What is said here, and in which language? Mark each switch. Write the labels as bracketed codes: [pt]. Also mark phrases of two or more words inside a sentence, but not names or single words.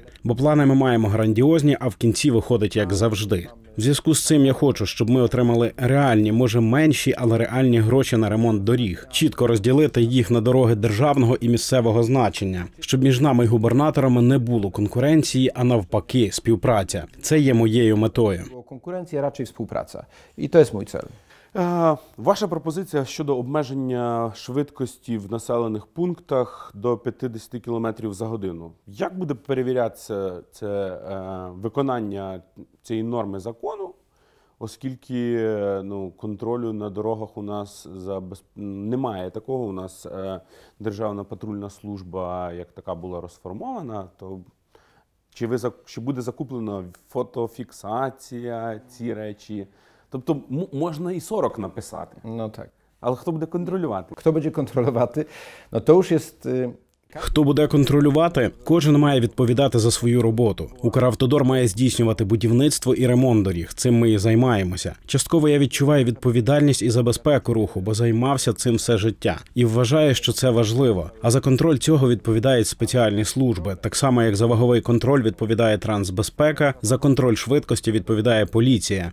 [uk] Бо плани ми маємо грандіозні, а в кінці виходить як завжди. В зв'язку з цим я хочу, щоб ми отримали реальні, може менші, але реальні гроші на ремонт доріг. Чітко розділити їх на дороги державного і місцевого значення. Щоб між нами і губернаторами не було конкуренції, а навпаки, співпраця. Це є моєю метою. [pl] Konkurencja, raczej współpraca. I to jest mój cel. [uk] Ваша пропозиція щодо обмеження швидкості в населених пунктах до 50 км за годину. Як буде перевірятися це виконання цієї норми закону, оскільки контролю на дорогах у нас немає такого, у нас Державна патрульна служба як така була розформована, то чи буде закуплена фотофіксація, ці речі? Тобто можна і 40 написати. [pl] No tak. [uk] Але хто буде контролювати? [pl] Kto będzie kontrolowaty? No to już jest... [uk] Хто буде контролювати? Кожен має відповідати за свою роботу. Укравтодор має здійснювати будівництво і ремонт доріг. Цим ми і займаємося. Частково я відчуваю відповідальність і за безпеку руху, бо займався цим все життя. І вважаю, що це важливо. А за контроль цього відповідають спеціальні служби. Так само, як за ваговий контроль відповідає Трансбезпека, за контроль швидкості відповідає поліція.